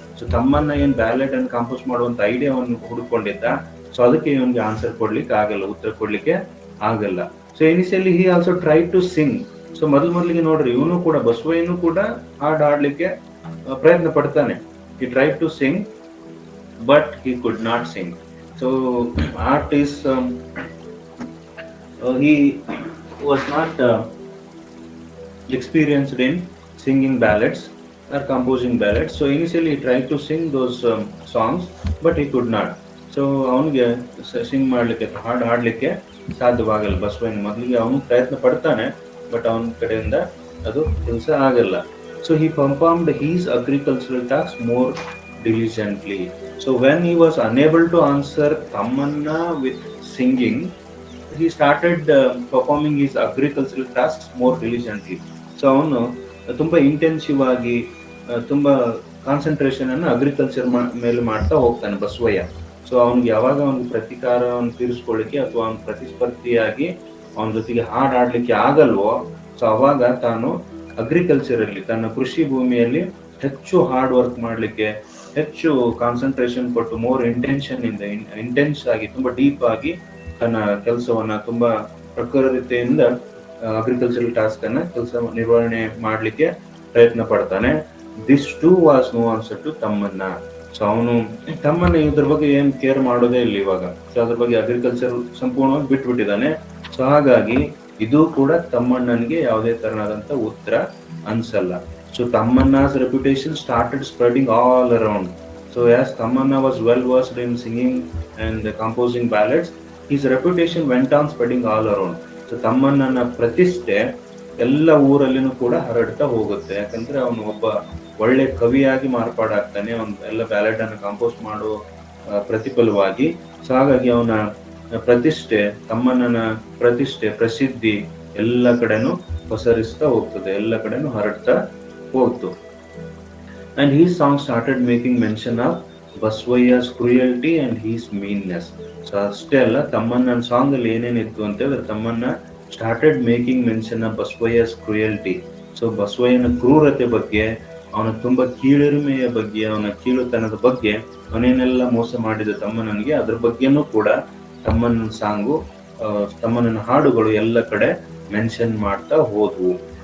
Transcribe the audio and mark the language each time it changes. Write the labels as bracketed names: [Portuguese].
[Kannada] So ತಮ್ಮನ್ನ ಏನ್ ballot ಅನ್ನು ಕಾಂಪೋಸ್ ಮಾಡುವಂತ ಐಡಿಯಾವನ್ನು ಹುಡುಕೊಂಡಿದ್ದ. ಸೊ ಅದಕ್ಕೆ ಇವನ್ಗೆ ಆನ್ಸರ್ ಕೊಡ್ಲಿಕ್ಕೆ ಆಗಲ್ಲ, ಉತ್ತರ ಕೊಡ್ಲಿಕ್ಕೆ ಆಗಲ್ಲ. So [English] Initially he also try to sing. [Kannada] So ಮೊದಲಿಗೆ ನೋಡ್ರಿ, ಇವನು ಕೂಡ ಬಸವಯ್ಯನು ಕೂಡ ಹಾಡ್ಲಿಕ್ಕೆ ಪ್ರಯತ್ನ ಪಡ್ತಾನೆ. [English] He try to sing but he could not sing. So art is he was not experienced in singing ballads or composing ballads. So initially he tried to sing those songs but he could not. [Kannada] So ಅವನಿಗೆ ಸಿಂಗ್ ಮಾಡ್ಲಿಕ್ಕೆ, ಹಾಡ್ಲಿಕ್ಕೆ ಸಾಧ್ಯವಾಗಲ್ಲ. ಬಸವಯ್ಯನ ಮೊದಲಿಗೆ ಅವನು ಪ್ರಯತ್ನ ಪಡ್ತಾನೆ but ಅವನ ಕಡೆಯಿಂದ ಅದು ಕೆಲಸ ಆಗಲ್ಲ. [English] So he performed his agricultural tasks more diligently. So when he was unable to answer Tamanna with singing, he started performing his agricultural tasks more diligently. [Kannada] So ಅವನು ತುಂಬಾ ಇಂಟೆನ್ಸಿವ್ ಆಗಿ ತುಂಬಾ ಕಾನ್ಸಂಟ್ರೇಷನ್ ಅನ್ನು ಅಗ್ರಿಕಲ್ಚರ್ ಮೇಲೆ ಮಾಡ್ತಾ ಹೋಗ್ತಾನೆ ಬಸವಯ್ಯ. ಸೊ ಅವನಿಗೆ ಯಾವಾಗ ಅವನಿಗೆ ಪ್ರತಿಕಾರವನ್ನು ತೀರಿಸ್ಕೊಳ್ಳಿಕ್ಕೆ ಅಥವಾ ಅವನ ಪ್ರತಿಸ್ಪರ್ಧಿಯಾಗಿ ಅವನ ಜೊತೆಗೆ ಹಾಡ್ಲಿಕ್ಕೆ ಆಗಲ್ವೋ, ಸೊ ಅವಾಗ ತಾನು ಅಗ್ರಿಕಲ್ಚರ್ ಅಲ್ಲಿ, ತನ್ನ ಕೃಷಿ ಭೂಮಿಯಲ್ಲಿ ಹೆಚ್ಚು ಹಾರ್ಡ್ ವರ್ಕ್ ಮಾಡ್ಲಿಕ್ಕೆ, ಹೆಚ್ಚು ಕಾನ್ಸಂಟ್ರೇಷನ್ ಕೊಟ್ಟು, ಮೋರ್ ಇಂಟೆನ್ಸ್ ಆಗಿ, ತುಂಬಾ ಡೀಪ್ ಆಗಿ ತನ್ನ ಕೆಲಸವನ್ನ ತುಂಬಾ ಪ್ರಖರತೆಯಿಂದ ಅಗ್ರಿಕಲ್ಚರಲ್ ಟಾಸ್ಕ್ ಅನ್ನ ನಿರ್ವಹಣೆ ಮಾಡ್ಲಿಕ್ಕೆ ಪ್ರಯತ್ನ ಪಡ್ತಾನೆ. [English] This too was no answer to Tamanna. [Kannada] ಸೊ ಅವನು ತಮ್ಮನ್ನ ಇದ್ರ ಬಗ್ಗೆ ಏನ್ ಕೇರ್ ಮಾಡೋದೇ ಇಲ್ಲ ಇವಾಗ. ಸೊ ಅದ್ರ ಬಗ್ಗೆ ಅಗ್ರಿಕಲ್ಚರ್ ಸಂಪೂರ್ಣವಾಗಿ ಬಿಟ್ಬಿಟ್ಟಿದ್ದಾನೆ. ಸೊ ಹಾಗಾಗಿ ಇದು ಕೂಡ ತಮ್ಮಣ್ಣನ್ಗೆ ಯಾವುದೇ ತರನಾದಂತ ಉತ್ತರ ಅನ್ಸಲ್ಲ. [English] So Tamanna's reputation started spreading all around. So as Tamanna was well versed in singing and composing ballads, his reputation went on spreading all around. [Kannada] So ತಮ್ಮಣ್ಣನ ಪ್ರತಿಷ್ಠೆ ಎಲ್ಲ ಊರಲ್ಲಿನೂ ಕೂಡ ಹರಡ್ತಾ ಹೋಗುತ್ತೆ. ಯಾಕಂದ್ರೆ ಅವನು ಒಬ್ಬ ಒಳ್ಳೆ ಕವಿಯಾಗಿ ಮಾರ್ಪಾಡಾಗ್ತಾನೆ, ಅವನು ಎಲ್ಲ ಬ್ಯಾಲೆಡ್ ಅನ್ನು ಕಂಪೋಸ್ ಮಾಡೋ ಪ್ರತಿಫಲವಾಗಿ. ಸೊ ಹಾಗಾಗಿ ಅವನ ಪ್ರತಿಷ್ಠೆ, ತಮ್ಮಣ್ಣನ ಪ್ರತಿಷ್ಠೆ, ಪ್ರಸಿದ್ಧಿ ಎಲ್ಲ ಕಡೆನೂ ಪಸರಿಸ್ತಾ ಹೋಗ್ತದೆ, ಎಲ್ಲ ಕಡೆನೂ ಹರಡ್ತಾ ಹೋಗ್ತು. [English] And his song started making mention of Basavayya's cruelty and his meanness. [Kannada] So ಅಷ್ಟೇ ಅಲ್ಲ, ತಮ್ಮಣ್ಣನ ಸಾಂಗ್ ಅಲ್ಲಿ ಏನೇನಿತ್ತು ಅಂತ ಹೇಳಿದ್ರೆ, [English] Tamanna started making mention of Basavayya's cruelty. [Kannada] So ಬಸವಯ್ಯನ ಕ್ರೂರತೆ ಬಗ್ಗೆ, ಅವನ ತುಂಬಾ ಕೀಳಿರಿಮೆಯ ಬಗ್ಗೆ, ಅವನ ಕೀಳುತನದ ಬಗ್ಗೆ, ಅವನೇನೆಲ್ಲ ಮೋಸ ಮಾಡಿದ ತಮ್ಮಣ್ಣನಿಗೆ, ಅದ್ರ ಬಗ್ಗೆನೂ ಕೂಡ ತಮ್ಮಣ್ಣನ ಸಾಂಗು, ತಮ್ಮಣ್ಣನ ಹಾಡುಗಳು ಎಲ್ಲ ಕಡೆ ಮೆನ್ಷನ್ ಮಾಡ್ತಾ ಹೋದ್ವು.